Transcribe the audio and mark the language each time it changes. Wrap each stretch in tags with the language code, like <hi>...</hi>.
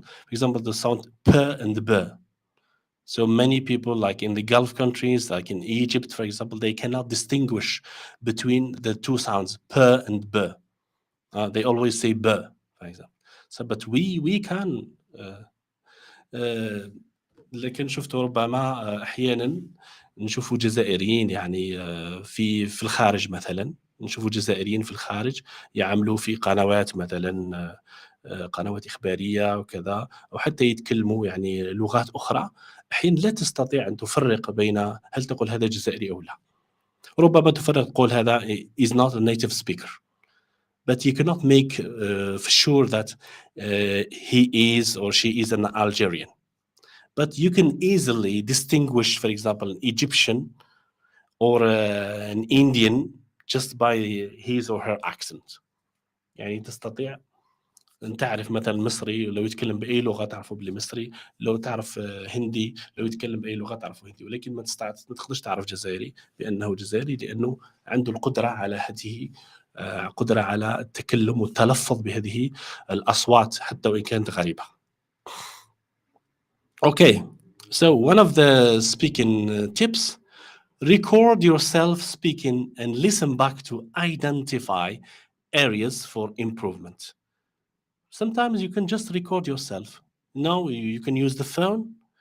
<en>For example, the sound p and b. So many people, like in the Gulf countries, like in Egypt, for example, they cannot distinguish between the two sounds, p and b. They always say b, for example. So, but we can.</en> <ar>لكن شفتوا ربما أحيانا نشوفوا جزائريين يعني في الخارج مثلا، نشوفوا جزائريين في الخارج يعملوا في قنوات مثلا، قنوات إخبارية وكذا، أو حتى يتكلموا يعني لغات أخرى، أحيانا لا تستطيع أن تفرق بين هل تقول هذا جزائري أو لا. ربما تفرق تقول هذا</ar> <en>is not a native speaker, but you cannot make for sure that he is or she is an Algerian. But you can easily distinguish, for example, an Egyptian or an Indian just by his or her accent.</en> <ar>يعني تستطيع أن تعرف مثلا مصري لو يتكلم بأي لغة تعرفه باللي مصري، لو تعرف هندي لو يتكلم بأي لغة تعرفه هندي، ولكن ما تقدرش تعرف جزائري بأنه جزائري، لأنه عنده القدرة على هذه قدرة على التكلم والتلفظ بهذه الأصوات حتى وإن كانت غريبة.</ar> <en>Okay, so one of the speaking tips, record yourself speaking and listen back to identify areas for improvement. Sometimes you can just record yourself. No, you can use the phone.</en>